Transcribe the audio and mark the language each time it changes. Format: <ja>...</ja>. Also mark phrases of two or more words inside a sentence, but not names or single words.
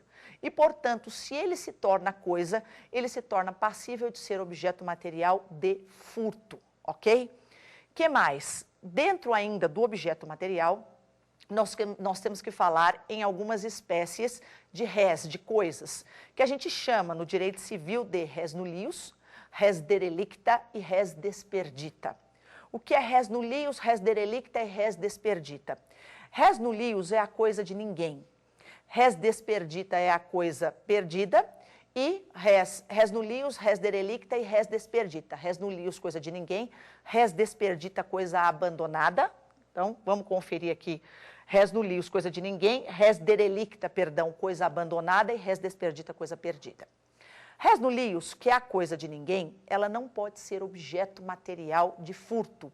<pt>E, portanto, se ele se torna coisa, ele se torna passível de ser objeto material de furto, ok? Que mais? Dentro ainda do objeto material, nós temos que falar em algumas espécies de res, de coisas, que a gente chama no direito civil de</pt> <la>res nullius, res derelicta</la> <pt>e</pt> <la>res desperdita.</la> <pt>O que é</pt> <la>res nullius, res derelicta</la> <pt>e</pt> <la>res desperdita? Res nullius</la> <pt>é a coisa de ninguém,</pt> <la>res desperdita</la> <pt>é a coisa perdida e</pt> <la>res nullius, res derelicta</la> <pt>e</pt> <la>res desperdita. Res nullius,</la> <pt>coisa de ninguém,</pt> <la>res desperdita,</la> <pt>coisa abandonada. Então, vamos conferir aqui.</pt> <la>Res nullius,</la> <pt>coisa de ninguém,</pt> <la>res derelicta,</la> <pt>perdão, coisa abandonada e</pt> <la>res desperdita,</la> <pt>coisa perdida.</pt> <la>Res nullius,</la> <pt>que é a coisa de ninguém, ela não pode ser objeto material de furto.</pt>